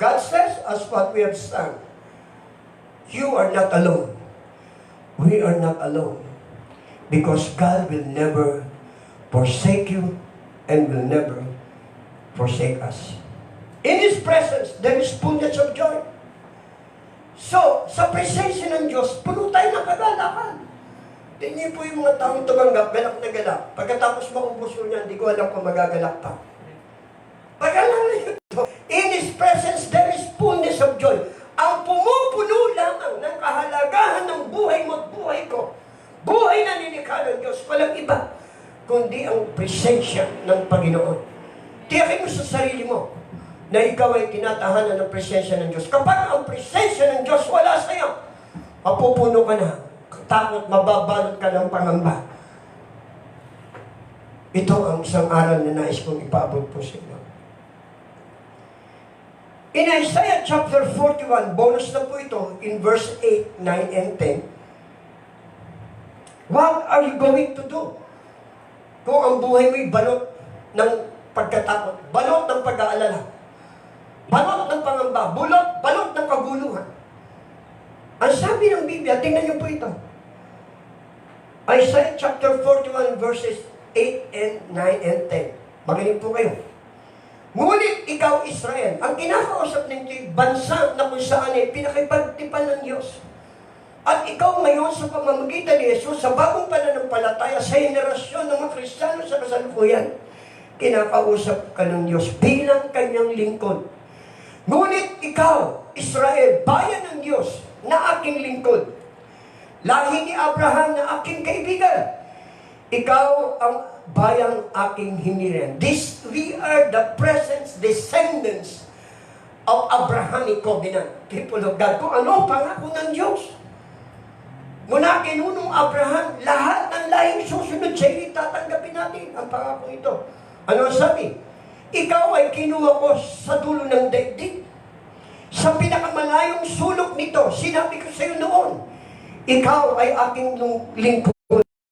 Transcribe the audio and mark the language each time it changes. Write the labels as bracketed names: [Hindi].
[English] God says, as what we have sung, you are not alone. We are not alone. Because God will never forsake you and will never forsake us. In His presence, there is fullness of joy. [Filipino] So, sa presensya ng Diyos, puno tayo ng kagalakan. Tingin po yung mga taong tumanggap, galak na galak. Pagkatapos maubos yun yan, hindi ko alam kung magagalak pa. Pag-alala ito, [English] in His presence, there is fullness of joy. [Filipino] Ang pumupuno lamang ng kahalagahan ng buhay mo at buhay ko, buhay na nilikha ng Diyos, walang iba, kundi ang presensya ng Panginoon. Tiyakin mo sa sarili mo, na ikaw ay tinatahanan ng presensya ng Diyos. Kapag ang presensya ng Diyos wala sa iyo, mapupuno ka na, takot, mababalot ka ng pangamba. Ito ang isang aral na nais kong ipaabot po sa inyo. [English] In Isaiah chapter 41, [Filipino] bonus na po ito, [English] in verse 8, 9, and 10, what are you going to do? [Filipino] Kung ang buhay mo'y balot ng pagkatakot, balot ng pag-aalala, balot ng pangamba, balot ng kaguluhan. Ang sabi ng Biblia, tingnan niyo po ito. [English] Isaiah chapter 41 verses 8 and 9 and 10. [Filipino] Magaling po kayo. Ngunit ikaw, Israel, ang kinakausap ninyo bansa na kung saan ay pinakipagtipan ng Diyos. At ikaw ngayon sa pamamagitan ni Jesus, sa bagong pananampalataya, sa henerasyon ng mga Kristiyano sa kasalukuyan, kinakausap ka ng Diyos bilang kanyang lingkod. Ngunit ikaw, Israel, bayan ng Diyos na aking lingkod, lahi ni Abraham na aking kaibigan, ikaw ang bayang aking hiniran. [English] We are the present descendants of Abrahamic covenant, people of God. [Filipino] Kung ano pangako ng Diyos. Muna kinunong Abraham, lahat ng lahing susunod sa iyo, tatanggapin natin ang pangako ito. Ano ang sabi? Ikaw ay kinuha ko sa dulo ng daigdig. Sa pinakamalayong sulok nito, sinabi ko sa iyo noon, ikaw ay aking lingkod.